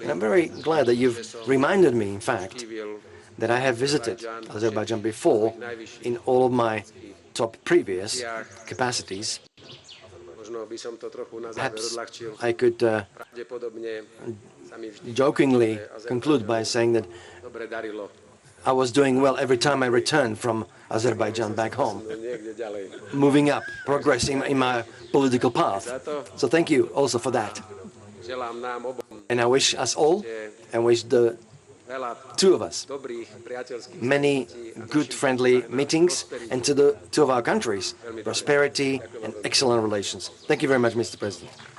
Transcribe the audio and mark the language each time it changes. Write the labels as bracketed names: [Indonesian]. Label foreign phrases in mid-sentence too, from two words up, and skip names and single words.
[English] And I'm very glad that you've reminded me, in fact, [Slovak] navštívil [English] that I have visited Azerbaijan before in all of my top previous capacities. [Slovak] možno by som to trochu na záver [English] Perhaps [Slovak] odľahčil. [English] I could [Slovak] Pravdepodobne sa mi vždy [English] jokingly conclude by saying that [Slovak] dobre darilo. [English] I was doing well every time I returned from Azerbaijan back home, [Slovak] Niekde ďalej. [English] moving up, progressing in my political path. So thank you also for that. [Slovak] Želám nám obom [English] And I wish us all, and wish the [Slovak] veľa [English] two of us, [Slovak] dobrých priateľských [English] many good friendly meetings, and to the two of our countries, prosperity and excellent relations. Thank you very much, Mr. President.